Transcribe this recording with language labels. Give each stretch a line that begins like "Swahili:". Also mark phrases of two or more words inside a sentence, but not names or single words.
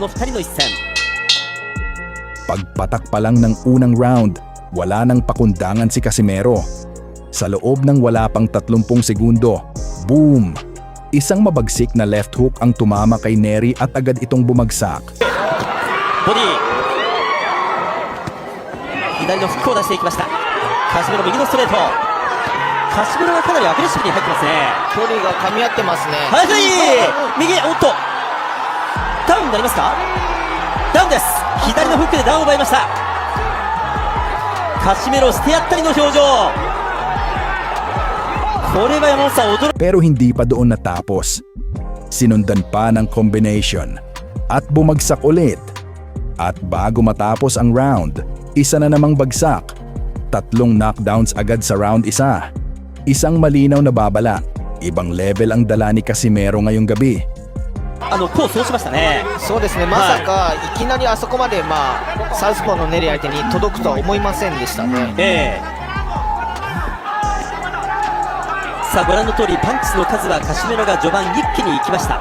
Filipino: Pagpatak pa lang ng unang round, wala nang pakundangan si Casimero. Sa loob ng wala pang 30 segundo, boom! Isang mabagsik na
English: left hook
Filipino: ang tumama kay Neri at agad itong bumagsak.
English: Body!
Japanese: 左のフックを出していきました。カシメロ右のストレート。カシメロがかなりアグレッシブに入ってますね。距離が噛み合ってますね。速い右、おっとダウンになりますか。ダウンです。左のフックでダウンを奪いました。カシメロ捨てやったりの表情。これは山本さん驚く。
Filipino: Pero hindi pa doon natapos. Sinundan pa ng combination at bumagsak ulit. At bago matapos ang round, isa na namang bagsak. 3 knockdowns agad sa round 1. Isang malinaw na babala. Ibang level ang dala ni Casimero ngayong gabi.
Japanese: コースをしましたね。そうですね、まさかいきなりあそこまで、サウスポーのネリ相手に届くとは思いませんでしたね。さあご覧の通りパンチの数はカシメロが序盤一気に行きました。